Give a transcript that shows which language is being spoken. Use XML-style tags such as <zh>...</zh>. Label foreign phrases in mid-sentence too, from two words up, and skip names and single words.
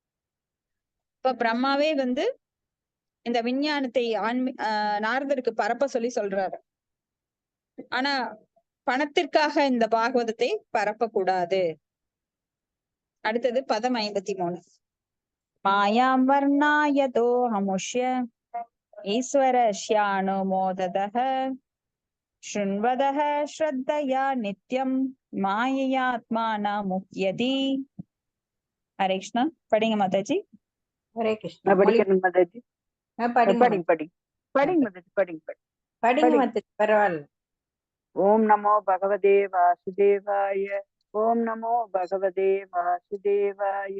<ta>இப்ப பிரம்மாவே வந்து இந்த விஞ்ஞானத்தை நாரதருக்கு பரப்ப சொல்லி சொல்றாரு. ஆனா பணத்திற்காக இந்த பாகவதத்தை பரப்பக்கூடாது. அடுத்தது பதம் 53.</ta> <sa>मायां वर्णायतो हमुष्य ईश्वरस्यानुमोदतः शृण्वदः श्रद्धया नित्यं माययात्माना मुह्यति. हरे कृष्ण.</sa> <ta>படிங்க மாதாஜி. ஹரே கிருஷ்ணா. நான் படிக்கிறேன் மாதாஜி. படிங்க படிங்க மாதாஜி, படிங்க. மாதாஜி, பரவாயில்ல.</ta> <sa>ओं नमो भगवते वासुदेवाय. ओं नमो भगवते वासुदेवाय.</sa>